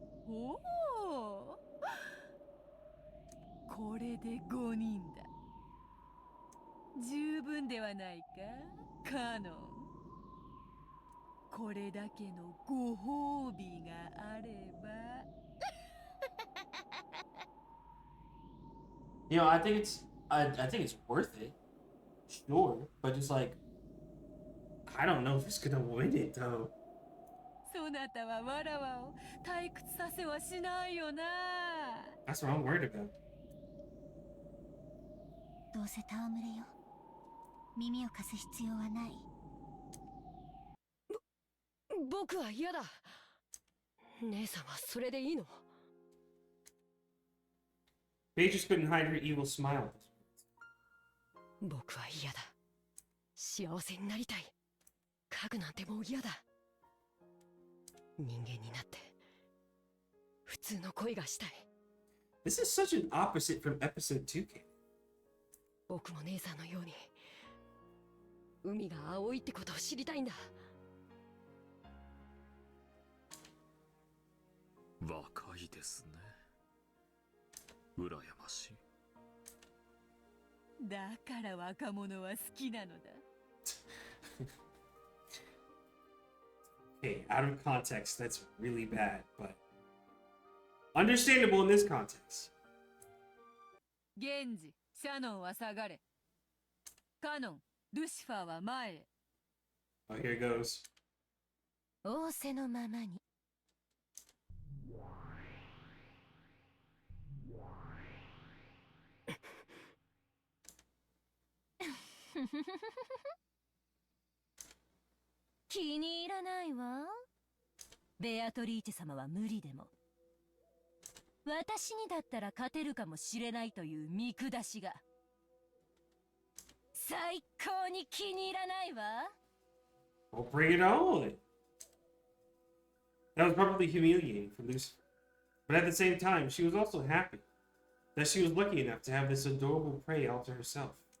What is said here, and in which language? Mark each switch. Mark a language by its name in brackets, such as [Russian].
[Japanese] おお、これで5人だ。十分ではないか、カノン。これだけのご褒美があれば。 [English] You know, I think it's worth it. Sure, but just like, I don't know if it's gonna win it though. [Japanese] そなたはわらわを退屈させはしないよな。 [English] That's what I'm worried about. [Japanese] どうせ戯れよ。耳を貸す必要はない。僕は嫌だ。姉さんはそれでいいの？ [English] Paige just couldn't hide her evil smile. [Japanese] 僕は嫌だ。幸せになりたい。家具なんてもう嫌だ。人間になって普通の恋がしたい。 [English] This is such an opposite from episode 2K. [Japanese] 僕も姉さんのように海が青いってことを知りたいんだ。若いですね。羨ましい。だから若者は好きなのだ。 [English] Okay, out of context, that's really bad, but understandable in this context. [Japanese] 源氏、シャノンは下がれ。カノン、ルシファーは前へ。 [English] Oh, here it goes. [Japanese] 仰せのままに。気に入らないわ。ベアトリーチェ様は無理でも私にだったら勝てるかもしれないという見下しが最高に気に入らないわ。 [English] Well, bring it on. That was probably humiliating for Lucifer. But at the same time, she was also happy that she was lucky enough to have this adorable prey all to herself.